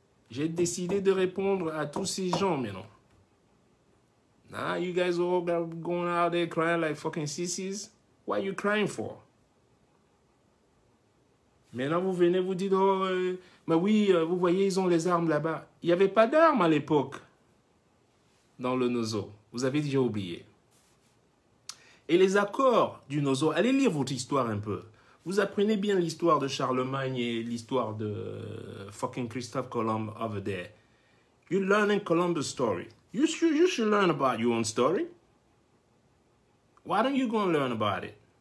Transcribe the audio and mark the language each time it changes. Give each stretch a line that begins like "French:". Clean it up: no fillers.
French: J'ai décidé de répondre à tous ces gens maintenant.
English: Nah, you guys all going out there crying like fucking sissies. What are you crying for?
French: Maintenant, vous venez, vous dites, oh, mais oui, vous voyez, ils ont les armes là-bas. Il n'y avait pas d'armes à l'époque dans le Nozo. Vous avez déjà oublié. Et les accords du Nozo, allez lire votre histoire un peu. Vous apprenez bien l'histoire de Charlemagne et l'histoire de fucking Christophe Colomb
English: over there. You're learning Columbus' story. You should learn about your own story. Why don't you go and learn about it?